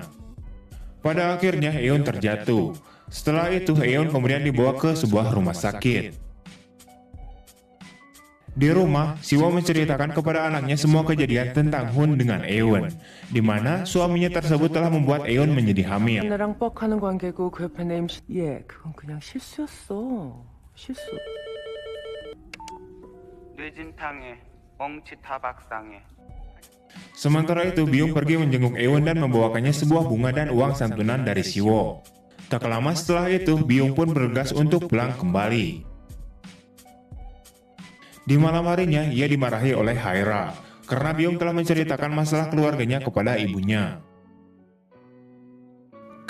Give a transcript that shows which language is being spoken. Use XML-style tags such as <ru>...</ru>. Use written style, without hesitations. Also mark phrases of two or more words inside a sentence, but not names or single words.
<id>Pada akhirnya Eun terjatuh. Setelah itu, Eun kemudian dibawa ke sebuah rumah sakit. Di rumah, Siwo menceritakan kepada anaknya semua kejadian tentang Hun dengan Eun, di mana suaminya tersebut telah membuat Eun menjadi hamil.</id> <ko>나랑 뻑하는 관계고 그 옆에 내 임신... 그건 그냥 실수였어. 실수. 뇌진탕에 엉치타박상에.</ko> <id>Sementara itu, Byung pergi menjenguk Eun dan membawakannya sebuah bunga dan uang santunan dari Siwo. Tak lama setelah itu, Byung pun bergegas untuk pulang kembali. Di malam harinya, ia dimarahi oleh Haira, karena Byung telah menceritakan masalah keluarganya kepada ibunya.</id>